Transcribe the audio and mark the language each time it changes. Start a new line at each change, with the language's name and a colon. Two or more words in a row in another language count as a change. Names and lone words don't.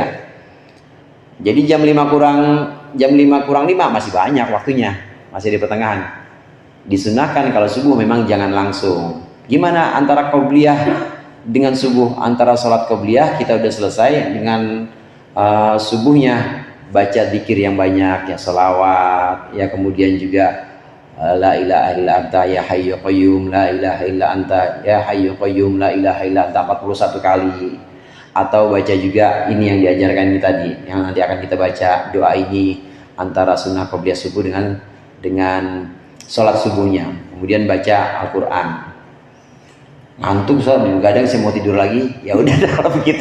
Indonesian: Jadi jam 5:05 masih banyak waktunya, masih di pertengahan. Disunahkan kalau subuh memang jangan langsung. Gimana antara qobliyah dengan subuh? Antara sholat qobliyah kita udah selesai, dengan subuhnya baca zikir yang banyak, ya sholawat, ya kemudian juga
Arabic: لا إله إلا أنت يا حي قيوم, لا إله إلا أنت يا حي قيوم, لا إله إلا أنت
Indonesian: 41 kali. Atau baca juga ini yang diajarkan ini tadi, yang nanti akan kita baca doa ini antara sunnah qobliyah subuh dengan sholat subuhnya. Kemudian baca Al-Quran. Ngantuk so, kadang saya mau tidur lagi, ya udah kalau begitu.